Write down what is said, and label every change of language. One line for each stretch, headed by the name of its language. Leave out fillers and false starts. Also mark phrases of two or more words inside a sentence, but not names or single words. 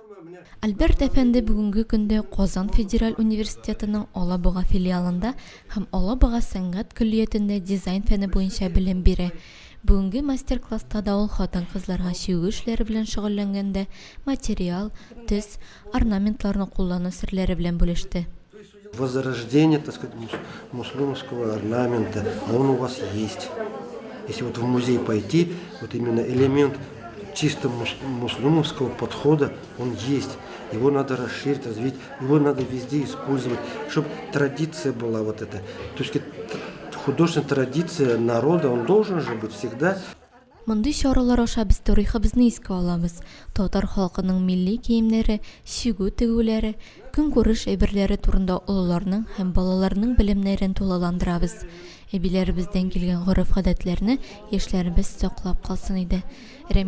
Tatar: Альберт әфәнде бүгенге көндә Казан Федераль университетының Алабуга филиалында һәм Алабуга сәнгать көллиятендә дизайн фәне буенча белем бирә. Бүгенге мастер-класста да ул хатын-кызларга шигу эшләре белән шөгыльләнгәндә материал, төс, орнаментларны куллану серләре белән бүлеште.
Russian: Возрождение, так сказать, муслимского орнамента, он у вас есть. Если вот в музей пойти, вот именно элемент чисто муслимского подхода, он есть. Его надо расширить, развить, его надо везде использовать, чтобы традиция была вот эта. То есть художественная традиция народа, он должен же быть всегда.
Tatar: Мондый чаралар аша без тарихыбызны искә алабыз. Татар халкының милли киемнәре, шигу тегүләре, көнкүреш әйберләре турында олыларның һәм балаларның белемнәрен тулыландырабыз. Әбиләребездән килгән гореф-гадәтләрне яшьләребез саклап калсын иде.